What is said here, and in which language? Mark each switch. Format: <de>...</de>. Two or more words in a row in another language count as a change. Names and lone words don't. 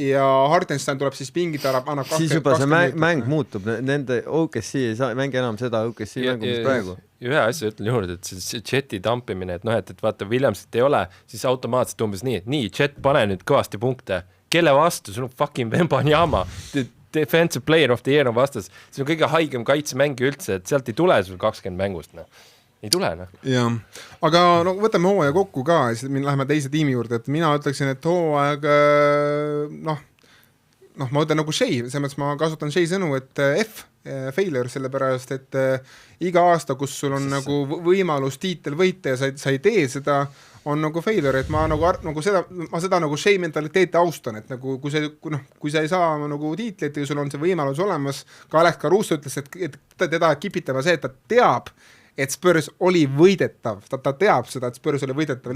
<et>Ja Hartenstein tuleb siis pingid ära, annab 20. Siis juba see mäng muutub, nende OKC ei saa mängi enam seda OKC mängu, mis praegu. Ühe asja ütlen juurde, et see Jeti tampimine, et vaata Williamsit ei ole, siis automaatselt umbes nii, Jet, pane nüüd kõvasti punkte, kelle vastu, sul on fucking Wembanyama,</et> <en>defensive player of the year</en> <et>on vastas, see on kõige haigem kaitsemängi üldse, et sealt ei tule sul 20 mängust, ei tule. Jah, aga võtame hooaja kokku ka, siis läheme teise tiimi juurde, et mina ütleksin, et hooaeg, ma ütlen nagu Shea, selles mõttes ma kasutan Shea sõnu, et failure, sellepärast, et iga aasta, kus sul on nagu võimalus tiitel võita ja sa ei tee seda, on nagu failure, et ma seda nagu Shea mentaliteeti austan, et nagu kui sa ei saa nagu tiitlit ja sul on see võimalus olemas, ka Alex Caruso ütles, et teda kipitama see, et ta teab, et Spurs oli võidetav, ta teab seda, et Spurs oli võidetav,</et>